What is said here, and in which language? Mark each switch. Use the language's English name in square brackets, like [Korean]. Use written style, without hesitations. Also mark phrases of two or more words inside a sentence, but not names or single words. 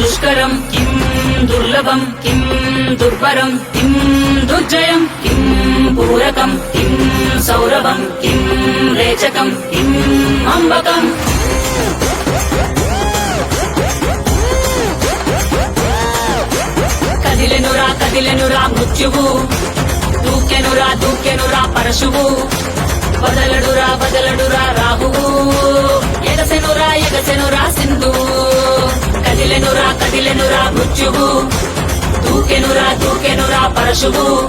[Sanskrit] दुष्करं किं दुर्लभं किं दुर्वरं किं दुर्जयं किं पूरकं किं सौरभं किं रेचकं किं अम्बकम् [Telugu] కదిలెనురా మృత్యువు దూకెనురా పరశువు వదలడురా రాహువు ఎగసెనురా సింధువు కదిలెనురా మృత్యువు దూకెనురా పరశువు